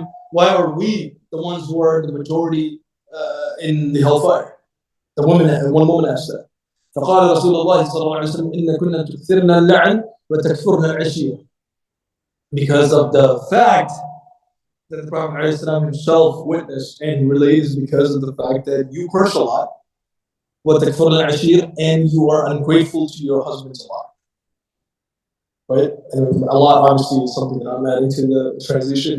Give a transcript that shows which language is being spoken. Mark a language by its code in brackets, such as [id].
[en] Why are we the ones who are the majority in the hellfire? One woman asked that. [ar] فقال رسول الله صلى الله عليه وسلم إن كنا تكثرن اللعن وتكفرن العشير. [en] Because of the fact that the Prophet ﷺ himself witnessed and relays, because of the fact that you curse a lot, [ar] وتكفرن العشير, [en] and you are ungrateful to your husbands a lot. Right? And a lot obviously is something that I'm adding to the translation.